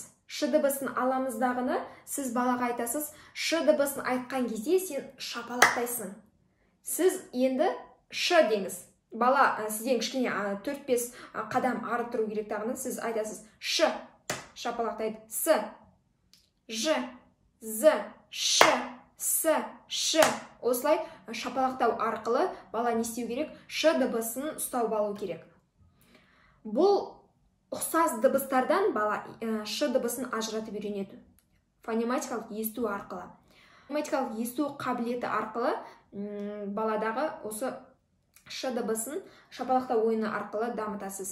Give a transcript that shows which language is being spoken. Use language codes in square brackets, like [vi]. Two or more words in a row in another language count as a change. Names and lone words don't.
[kk] Ш дыбысын аламыздағыны сіз балаға айтасыз, ш дыбысын айтқан кезде сен шапалақтайсың. Сіз енді ш деңіз. Бала сізден кішкене 4-5 қадам ары тұру керектігін сіз айтасыз. Ш шапалақтайды. С, ж, з, ш, с, ш. Осылай шапалақтау арқылы бала не істеу керек? Ш дыбысын ұстап алу керек. Бұл ұқсас дыбыстардан бала ш дыбысын ажыратып үйренеді. Фонематикалық есту арқылы. Фонематикалық есту қабілеті арқылы баладағы осы ш дыбысын шапалақта ойыны арқылы дамытасыз.